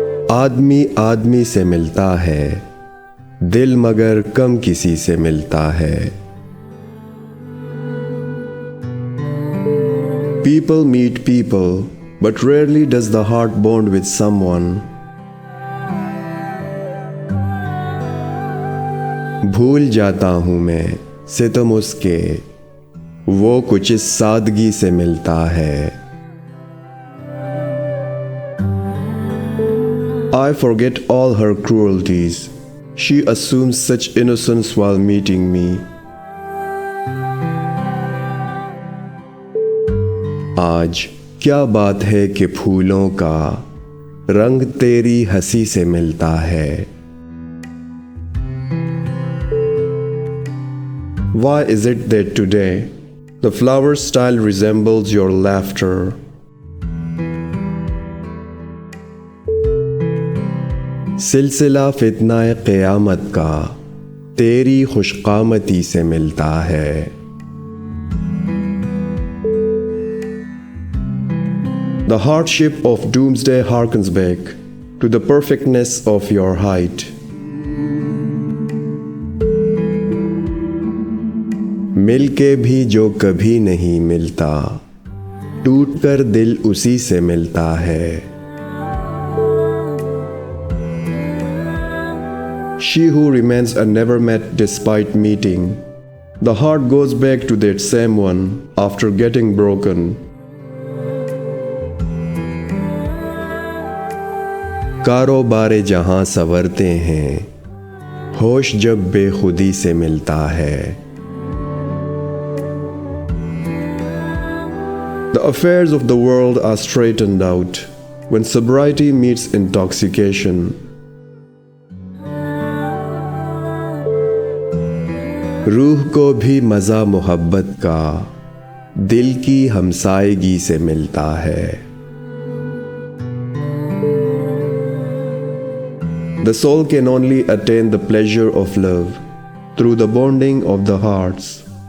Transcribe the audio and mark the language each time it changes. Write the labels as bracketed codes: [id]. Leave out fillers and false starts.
[hi] आदमी आदमी से मिलता है, दिल मगर कम किसी से मिलता है। [en] People meet people, but rarely does the heart bond with someone. [hi] भूल जाता हूँ मैं सितम उसके, वो कुछ इस सादगी से मिलता है। [en] I forget all her cruelties. She assumes such innocence while meeting me. [hi] आज क्या बात है कि फूलों का रंग तेरी हंसी से मिलता है। [en] Why is it that today the flower style resembles your laughter? [hi] सिलसिला फितना-ए-क़यामत का तेरी ख़ुश-क़ामती से मिलता है। [en] The hardship of doomsday harkens back to the perfectness of your height. [hi] मिलके भी जो कभी नहीं मिलता, टूटकर दिल उसी से मिलता है। [en] She who remains are never met despite meeting. The heart goes back to that same one after getting broken. [hi] क़ारोबार-ए-जहāñ संवरते हैं, होश जब बे-ख़ुदी से मिलता है। [en] The affairs of the world are straightened out when sobriety meets intoxication. [hi] रूह को भी मज़ा मोहब्बत का दिल की हम-सा-एक्ī से मिलता है। [en] The soul can only attain the pleasure of love through the bonding of the hearts.